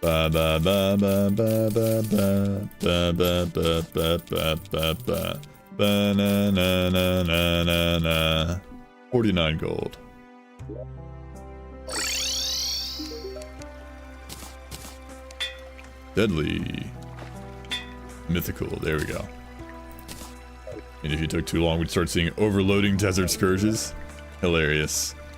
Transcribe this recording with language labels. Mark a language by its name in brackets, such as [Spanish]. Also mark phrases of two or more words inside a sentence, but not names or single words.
[English] ba ba ba ba ba ba ba ba ba ba ba ba ba na na na na na na. 49 gold. Deadly. Mythical, there we go. And if you took too long, we'd start seeing overloading desert scourges. Hilarious.